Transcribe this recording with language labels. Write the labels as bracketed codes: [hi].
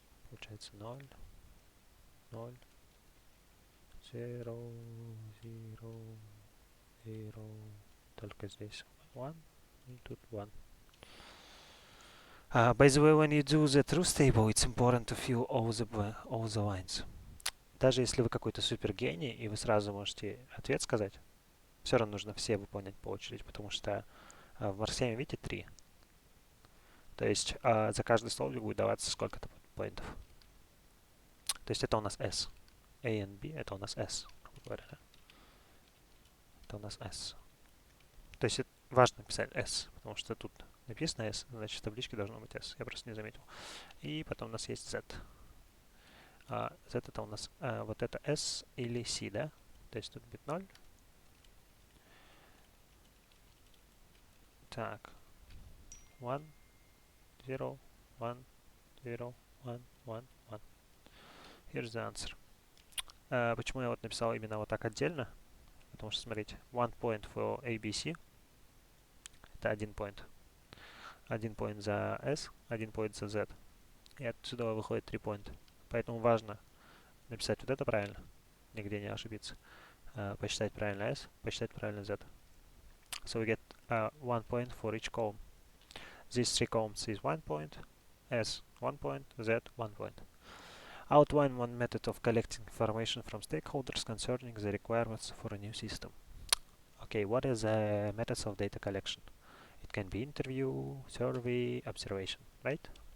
[ru] Получается 0, 0, 0, 0, 0. Только здесь 1 и тут 1. [en] By the way, when you do the truth table, it's important to fill all the lines. [ru] Даже если вы какой-то супер гений и вы сразу можете ответ сказать, все равно нужно все выполнять по очереди, потому что в Марсеме, видите, 3. То есть за каждый столбик будет даваться сколько-то поинтов. То есть это у нас S. A and B это у нас S, грубо говоря. Это у нас S. То есть важно писать S, потому что тут написано S, значит в табличке должно быть S. Я просто не заметил. И потом у нас есть Z. Z это у нас вот это S или C, да? То есть тут будет 0. Так. 1, 0, 1, 0, 1, 1, 1. [en] Here's the answer. [ru] Почему я вот написал именно вот так отдельно? Потому что, смотрите, [en] 1 point for ABC. [ru] Это 1 point. 1 point за S, 1 point за Z. И отсюда выходит 3 point. Поэтому важно написать вот это правильно, нигде не ошибиться. Посчитать правильно S, посчитать правильно Z. [en] So we get 1 point for each column. These 3 columns is 1 point, S 1 point, Z 1 point. Outline one method of collecting information from stakeholders concerning the requirements for a new system. Okay, what is the methods of data collection? It can be interview, survey, observation, right?